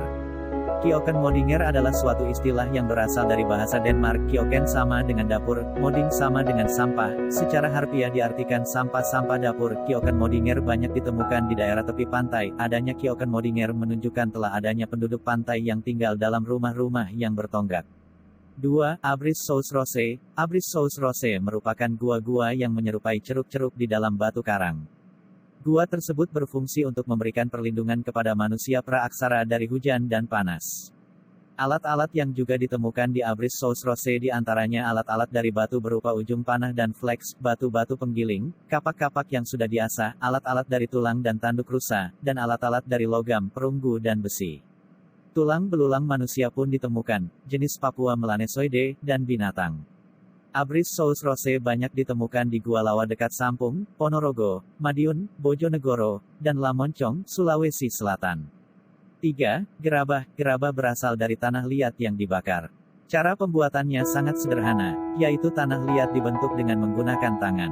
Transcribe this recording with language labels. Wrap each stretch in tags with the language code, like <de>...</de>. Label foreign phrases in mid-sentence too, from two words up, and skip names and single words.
<id>Kioken Modinger adalah suatu istilah yang berasal dari bahasa Denmark. Kioken sama dengan dapur, moding sama dengan sampah. Secara harfiah diartikan sampah-sampah dapur. Kioken Modinger banyak ditemukan di daerah tepi pantai. Adanya Kioken Modinger menunjukkan telah adanya penduduk pantai yang tinggal dalam rumah-rumah yang bertonggak. 2.</id> <fr>Abris sous Roche. Abris sous Roche</fr> <id>merupakan gua-gua yang menyerupai ceruk-ceruk di dalam batu karang. Gua tersebut berfungsi untuk memberikan perlindungan kepada manusia praaksara dari hujan dan panas. Alat-alat yang juga ditemukan di</id> <fr>Abris sous Roche</fr> <id>di antaranya alat-alat dari batu berupa ujung panah dan flex, batu-batu penggiling, kapak-kapak yang sudah diasah, alat-alat dari tulang dan tanduk rusa, dan alat-alat dari logam, perunggu dan besi. Tulang belulang manusia pun ditemukan, jenis Papua Melanesoide, dan binatang.</id> <fr>Abris sous Roche</fr> <id>banyak ditemukan di Gua Lawa dekat Sampung, Ponorogo, Madiun, Bojonegoro, dan Lamoncong, Sulawesi Selatan. 3. Gerabah. Gerabah berasal dari tanah liat yang dibakar. Cara pembuatannya sangat sederhana, yaitu tanah liat dibentuk dengan menggunakan tangan.</id>